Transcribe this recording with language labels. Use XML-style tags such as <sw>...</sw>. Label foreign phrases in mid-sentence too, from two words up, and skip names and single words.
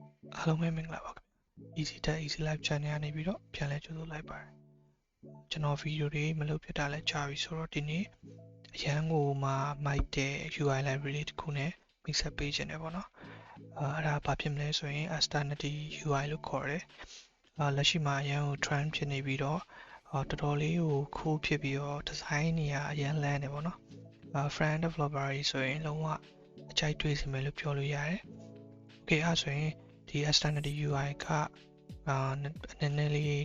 <my>အားလုံးပဲမင်္ဂလာပါခင်ဗျ Easy Tech Easy Life Channel ကနေပြီးတော့ပြန်လဲကြိုဆိုလိုက်ပါတယ်ကျွန်တော်ဗီဒီယိုတွေမလုပ်ဖြစ်တာလဲကြာပြီဆိုတော့ဒီနေ့အရန်ကိုမှမိုက်တဲ့</my> <en>UI library</en> <my>တစ်ခုနဲ့</my> <en>mix up</en> <my>ပေးခြင်းတယ်ပေါ့နော်အဲ့ ဒါဘာဖြစ်မလဲဆိုရင် Aceternity UI လို့ခေါ်တယ်လက်ရှိမှာအရန်ကို trend ဖြစ်နေပြီးတော့တော်တော်လေးကို cool ဖြစ်ပြီးတော့ design တွေကအရန်လန်းနေပေါ့နော်</my> <en>front developer</en> <my>တွေဆိုရင်လုံးဝအကြိုက်တွေ့စီမယ်လို့ပြောလို့ရတယ် Okay အဲ့ဆိုရင်ဒီ Aceternity UI ကနည်းနည်းလေး</my>